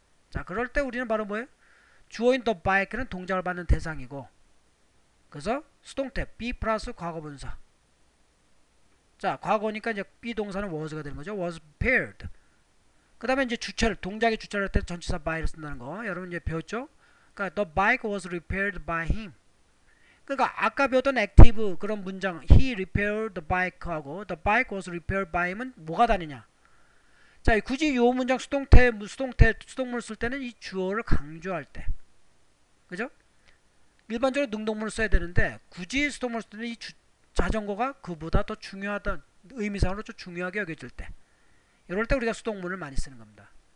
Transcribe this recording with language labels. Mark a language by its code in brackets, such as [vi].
[ko] 자, 그럴 때 우리는 바로 뭐예요? 주어인 the bike는 동작을 받는 대상이고 그래서 수동태 be 플러스 과거분사. 자, 과거니까 이제 be 동사는 was가 되는 거죠. [en] was repaired. [ko] 그 다음에 이제 주체를 동작의 주체를 할 때 전치사 by를 쓴다는 거 여러분 이제 배웠죠? [en] 그러니까 the bike was repaired by him. [ko] 그러니까 아까 배웠던 [en] active [ko] 그런 문장 [en] he repaired the bike하고 the bike was repaired by him은 [ko] 뭐가 다르냐? 자, 굳이 요 문장 수동물 쓸 때는 이 주어를 강조할 때, 그죠? 일반적으로 능동문을 써야 되는데 굳이 수동물 쓸 때는 이 자전거가 그보다 더 중요하다 의미상으로 좀 중요하게 여겨질 때, 이럴 때 우리가 수동문을 많이 쓰는 겁니다.